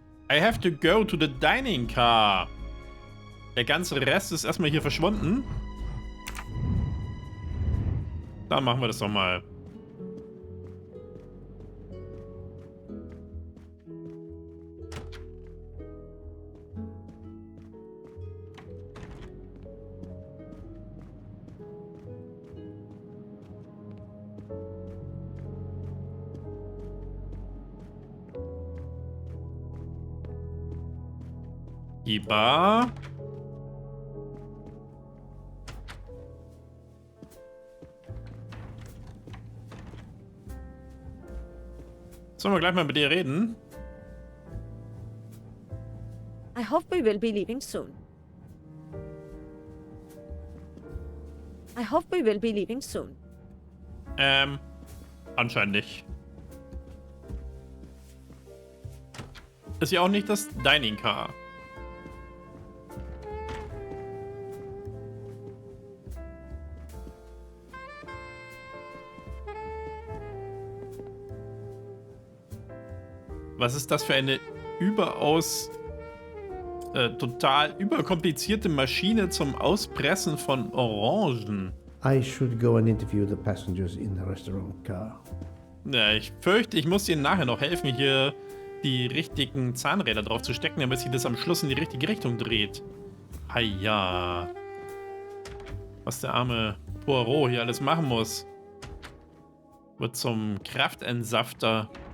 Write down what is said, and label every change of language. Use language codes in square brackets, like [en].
[en] I have to go to the dining car. [de] Der ganze Rest ist erstmal hier verschwunden. Dann machen wir das doch mal. Die Bar. Sollen wir gleich mal mit dir reden? [en] I hope we will be leaving soon. I hope we will be leaving soon. [de] Anscheinend nicht. Ist ja auch nicht das Dining Car. Was ist das für eine überaus total überkomplizierte Maschine zum Auspressen von Orangen? [en] I should go and interview the passengers in the restaurant car. [de] Ja, ich fürchte, ich muss Ihnen nachher noch helfen, hier die richtigen Zahnräder drauf zu stecken, damit sich das am Schluss in die richtige Richtung dreht. Haja. Was der arme Poirot hier alles machen muss. Wird zum Kraftentsafter.